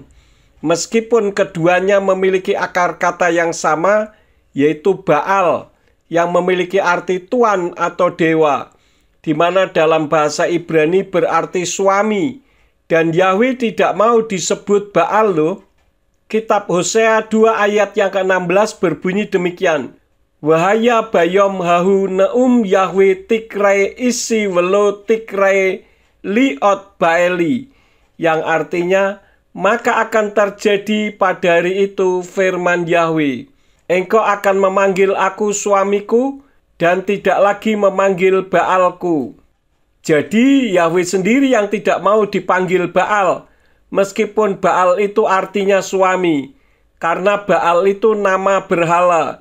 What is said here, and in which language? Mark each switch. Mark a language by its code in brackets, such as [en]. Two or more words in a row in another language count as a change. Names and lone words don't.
[id] Meskipun keduanya memiliki akar kata yang sama, yaitu Baal, yang memiliki arti tuan atau dewa, di mana dalam bahasa Ibrani berarti suami, dan Yahweh tidak mau disebut Baal loh. Kitab Hosea 2 ayat yang ke-16 berbunyi demikian. [he] והיה ביום ההוא נאם יהוה תקראי אישי ולא תקראי לי עוד בעלי, [id] yang artinya maka akan terjadi pada hari itu firman Yahweh, engkau akan memanggil aku suamiku dan tidak lagi memanggil Baalku. Jadi Yahweh sendiri yang tidak mau dipanggil Baal, meskipun Baal itu artinya suami, karena Baal itu nama berhala.